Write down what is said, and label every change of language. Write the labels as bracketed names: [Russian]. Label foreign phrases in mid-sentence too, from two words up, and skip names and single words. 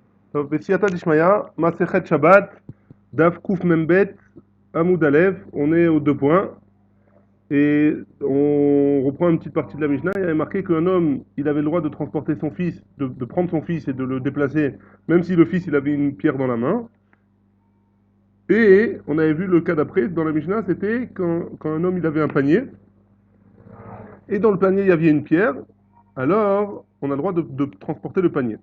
[Hebrew] טוב, בסייעתא דשמיא, מסכת Shabbat, דף קוף מם בית, עמוד אלף, [French] on est aux deux points, et on reprend une petite partie de la Mishnah. Il y avait marqué qu'un homme, il avait le droit de transporter son fils, de prendre son fils et de le déplacer, même si le fils, il avait une pierre dans la main. Et on avait vu le cas d'après, dans la Mishnah, c'était quand un homme, il avait un panier, et dans le panier, il y avait une pierre, alors on a le droit de transporter le panier.